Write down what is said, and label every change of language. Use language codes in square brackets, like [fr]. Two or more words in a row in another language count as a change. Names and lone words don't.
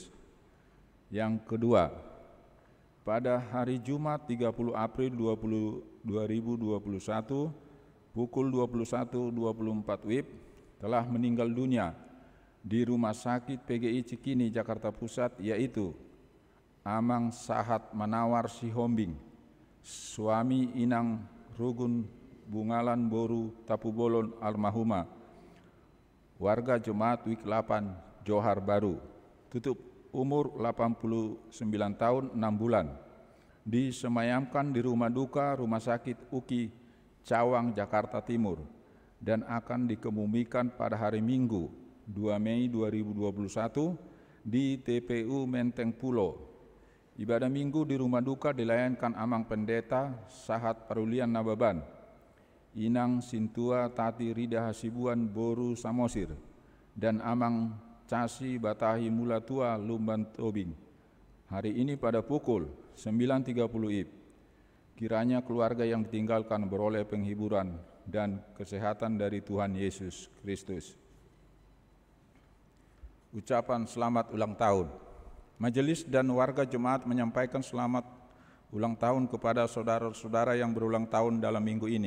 [id] Yang kedua, pada hari Jumat 30 April 2021 pukul 21.24 WIB telah meninggal dunia di Rumah Sakit PGI Cikini, Jakarta Pusat, yaitu Amang Sahat Manawar Sihombing, suami Inang Rugun Bungalan Boru Tapubolon almarhumah, warga Jemaat Wik 8 Johar Baru, tutup umur 89 tahun 6 bulan, disemayamkan di rumah duka Rumah Sakit UKI Cawang, Jakarta Timur, dan akan dikebumikan pada hari Minggu 2 Mei 2021 di TPU Menteng Pulo. Ibadah Minggu di rumah duka dilayankan Amang Pendeta Sahat Parulian Nababan, Inang Sintua Tati Rida Hasibuan Boru Samosir, dan Amang Casi Batahi Mulatua Lumban Tobing. Hari ini pada pukul 9.30 WIB, kiranya keluarga yang ditinggalkan beroleh penghiburan dan kesehatan dari Tuhan Yesus Kristus. Ucapan selamat ulang tahun. Majelis dan warga jemaat menyampaikan selamat ulang tahun kepada saudara-saudara yang berulang tahun dalam minggu ini.